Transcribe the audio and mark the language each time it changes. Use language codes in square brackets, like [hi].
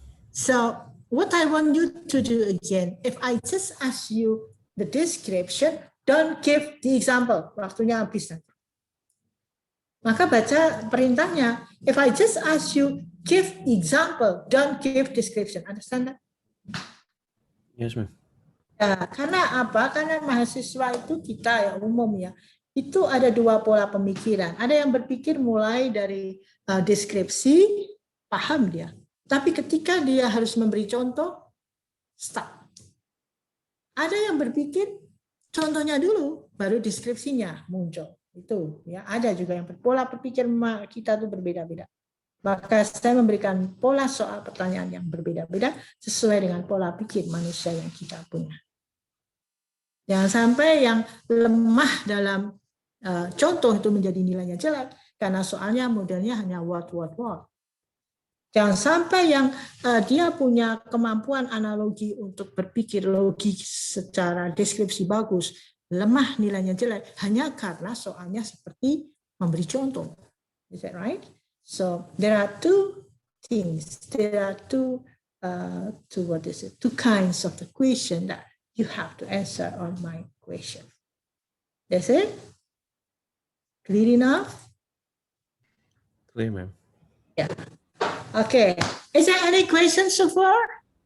[en] So what I want you to do again, if I just ask you the description, don't give the example. [id] Waktunya habis nanti. Maka baca perintahnya. [en] If I just ask you, give example, don't give description. Understand that? Yes, ma'am. [id] Ya, karena apa? Karena mahasiswa itu kita ya umum ya, itu ada dua pola pemikiran. Ada yang berpikir mulai dari deskripsi, paham dia. Tapi ketika dia harus memberi contoh, stop. Ada yang berpikir contohnya dulu, baru deskripsinya muncul. Itu ya, ada juga yang pola berpikir kita itu berbeda-beda. Maka saya memberikan pola soal pertanyaan yang berbeda-beda sesuai dengan pola pikir manusia yang kita punya. Jangan sampai yang lemah dalam contoh itu menjadi nilainya jelek karena soalnya modelnya hanya word. Jangan sampai yang dia punya kemampuan analogi untuk berpikir logis secara deskripsi bagus, lemah nilainya jelek hanya karena soalnya seperti memberi contoh. [en] Is that right? So there are two things. There are two kinds of the question that you have to answer on my question. That's it? Clear enough? Clear, ma'am. Yeah. Okay. Is there any questions so far?